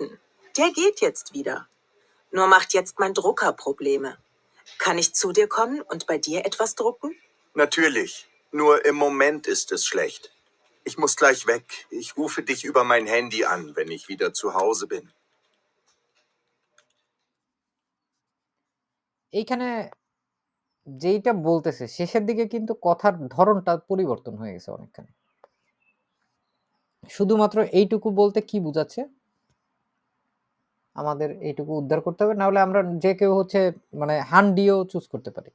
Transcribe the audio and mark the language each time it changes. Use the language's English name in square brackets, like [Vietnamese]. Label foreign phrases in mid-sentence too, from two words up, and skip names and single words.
[German] Der geht jetzt wieder. Nur macht jetzt mein Drucker Probleme. Kann ich zu dir kommen und bei dir etwas drucken? Natürlich. Nur im Moment ist es schlecht. Ich muss gleich weg. Ich rufe dich über mein Handy an, wenn ich wieder zu Hause bin. [Bangla] এইখানে যেইটা বলতেছে শেষের দিকে কিন্তু কথার ধরনটা পরিবর্তন হয়ে গেছে অনেকখানি। শুধুমাত্র এইটুকু বলতে কি বোঝাচ্ছে? আমাদের এইটুকু উদ্ধার করতে হবে, না হলে আমরা যে কেউ হচ্ছে মানে হান্ডিও চুজ করতে পারি।